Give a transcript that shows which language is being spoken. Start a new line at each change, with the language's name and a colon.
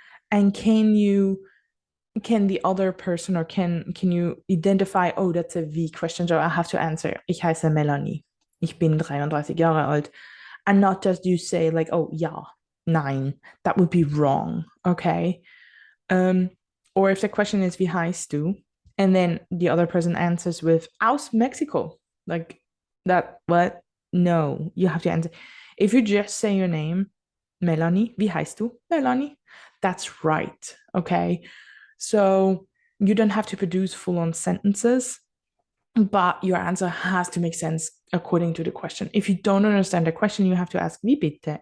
English: And can the other person, or can you identify, oh, that's a V question, so I have to answer,
German: ich heiße Melanie, ich bin 33 Jahre alt,
English: and not just you say like, oh,
German: ja, nein,
English: that would be wrong, okay? Or if the question is,
German: wie heißt du?
English: And then the other person answers with,
German: aus Mexico,
English: like that, what? No, you have to answer. If you just say your name, Melanie,
German: wie heißt du?
English: Melanie. That's right, okay? So you don't have to produce full-on sentences, but your answer has to make sense according to the question. If you don't understand the question, you have to ask,
German: wie bitte?